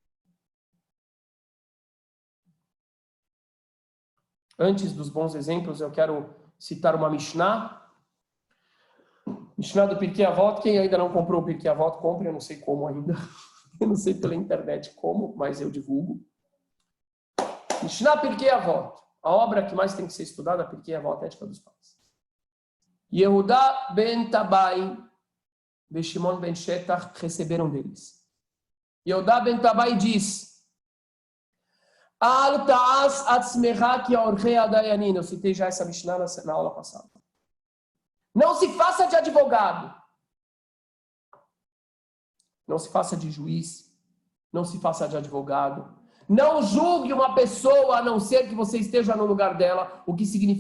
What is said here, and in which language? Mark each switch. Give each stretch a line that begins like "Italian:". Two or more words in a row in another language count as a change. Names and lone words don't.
Portuguese: Antes dos bons exemplos, eu quero citar uma Mishnah. Mishnah do Pirkei Avot. Quem ainda não comprou o Pirkei Avot, compre. Eu não sei como ainda. Eu não sei pela internet como, mas eu divulgo. Mishnah Pirkei Avot. A obra que mais tem que ser estudada, Pirkei Avot, Ética dos Pais. Yehudá ben Tabai e Shimon ben Shetach receberam deles. Yehudá ben Tabai diz:
Hebrew: אל תעש עצמך כעורכי הדיינין.
Portuguese: Eu citei já essa Mishnah na aula passada. Não se faça de advogado. Não se faça de juiz. Não se faça de advogado. Não julgue uma pessoa a não ser que você esteja no lugar dela. O que significa?